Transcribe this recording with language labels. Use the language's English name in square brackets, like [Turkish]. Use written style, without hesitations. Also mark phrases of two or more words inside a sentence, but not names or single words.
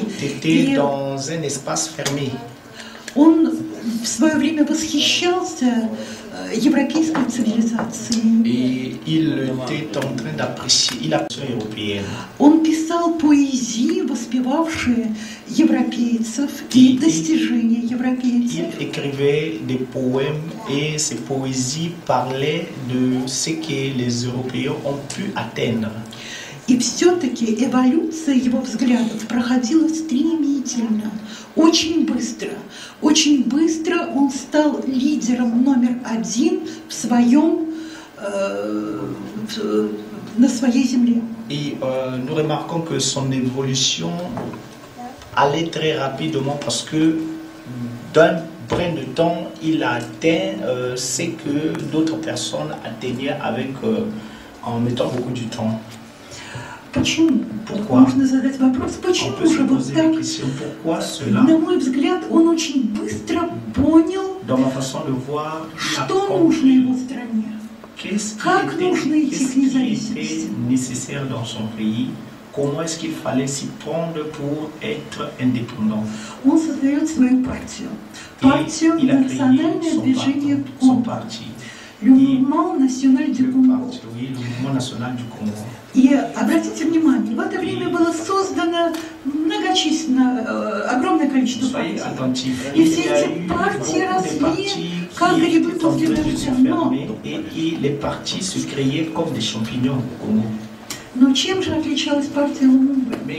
[Russian] И он в свое время восхищался европейской цивилизации. [French] Et il était en train d'apprécier la culture européenne. [Russian] Он писал поэзии, воспевавшие европейцев и достижения европейцев. [French] Il écrivait des poèmes et ces poésies parlaient de ce que les Européens ont pu atteindre. [Russian] И все-таки эволюция его взглядов проходила стремительно, очень быстро. Очень быстро он стал лидером номер один в своем, на своей земле. [French] Et nous remarquons que son évolution allait très rapidement parce que d'un brin de temps, il a atteint ce que d'autres personnes atteignaient en mettant beaucoup de temps. [Russian] Почему? [French] Pourquoi? [Russian] Можно задать вопрос, почему же вот так? [French] Pourquoi cela? [Russian] На мой взгляд, он очень быстро понял, [French] Dans ma façon de voir, [Russian] что нужно его стране, как нужно идти к независимости. [French] Qu'est-ce qui était nécessaire dans son pays? Comment est-ce qu'il fallait s'y prendre pour être indépendant? [Russian] Он создает свою партию. Партию «Национальное движение Конго». [French] Le mouvement national du Congo. [Russian] И обратите внимание, в это время было создано огромное количество партий. И все эти партии росли, как грибы после дождя. Но чем же отличалась партия Лумумбы?